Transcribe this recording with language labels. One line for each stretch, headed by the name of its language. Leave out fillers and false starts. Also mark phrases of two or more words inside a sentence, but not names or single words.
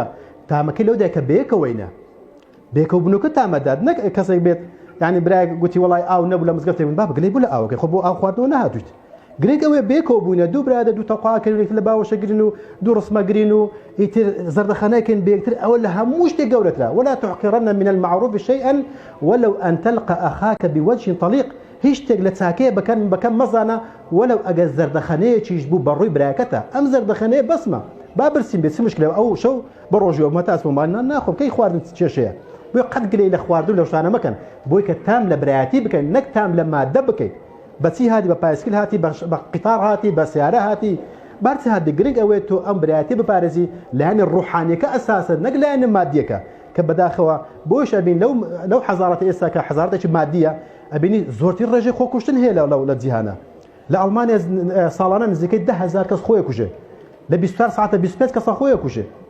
Central Kurdish: تامەکەی لەودای کە بەیەکەوەینە بێکەوبوونەکە تامەدات نەک کەسێک بێت یعنی برای گوتی وڵای ئاو نەبوو لە مزگەفتێ من باب گلەی بوو لە ئاوەکە خۆ بۆ ئاو خواردنەوە نهاتویت گرێک ئەوێ بێکەوە بوونە دوو برادە دوو تەقاکردێت لە باوەشەگرین و دوو ڕسمەگرین و ئیتر زەردەخانەکەن بێکتر ئەوە لە هەموو شتێک گەورەترا
Arabic: ولا تحقرن من المعروف شيئا ولو أن تلقى أخاك بوجه طليق
Central Kurdish: هیچ شتێک لە چاکەیە بەکەم مەزانە وەلەو ئەگەر زەردەخانەیەکیش بوو بەڕووی برایەکەتە ئەم زەردەخانەیە بەسمە با برسیم بێت مشکلە ئەو شەو بە ڕۆژیەوە مەتاسممان ناخۆم کەی خواردن کێشەیە بۆ قەت گلەی لە خواردن لە شتانە مەکەن بۆی کە تام لە برایەتی بکەین نەک تام لە مادە بکەیت بەچی هاتی بە پایسکل هاتی بە قیتار هاتی بە سیارە هاتی بارچ هاتی گرنگ ئەوێت تۆ ئەم برایەتی بپارێزی لایەنی ڕوحانیەکە ئەساسە نەک لایەنی مادیەکە کە بەداخەوە بۆش ئەبین لەو حەزارەتە ئێستا کە حەزارەتێکی مادیە ئەبینی زۆرتر ڕێژەی خۆکوشتن هەیە لە جیهانە لە ئەڵمانیا ساڵانە نزیکەی 10,000 کەس خۆی کوژێ لە 24 ساعتە 25 کەسە خۆی کوژێ